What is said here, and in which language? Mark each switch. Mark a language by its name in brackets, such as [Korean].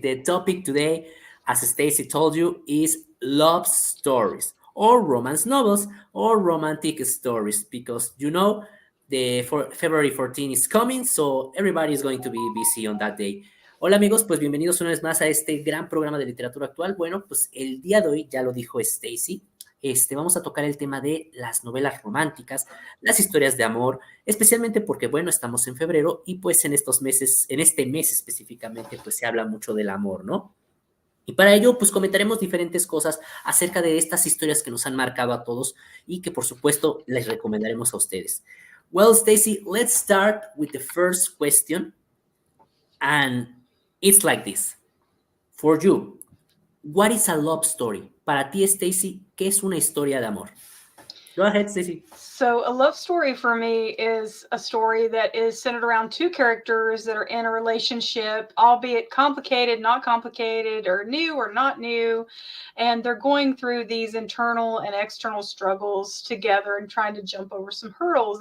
[English] The topic today, as Stacy told you, is love stories or romance novels or romantic stories because February 14 is coming, so everybody is going to be busy on that day. [Spanish] Hola amigos, pues bienvenidos una vez más a este gran programa de literatura actual. Bueno, pues el día de hoy ya lo dijo Stacy. Vamos a tocar el tema de las novelas románticas, las historias de amor, especialmente porque, bueno, estamos en febrero y pues en estos meses, en este mes específicamente, pues se habla mucho del amor, ¿no? Y para ello, pues comentaremos diferentes cosas acerca de estas historias que nos han marcado a todos y que por supuesto les recomendaremos a ustedes. [English] Well, Stacy, let's start with the first question. And it's like this. For you, what is a love story? [Spanish] Para ti, Stacy, ¿qué es una historia de amor? [English] Go ahead, Stacy. So, a love story for me is a story that is centered around two characters that are in a relationship, albeit complicated, not complicated, or new or not new. And they're going through these internal and external struggles together and trying to jump over some hurdles.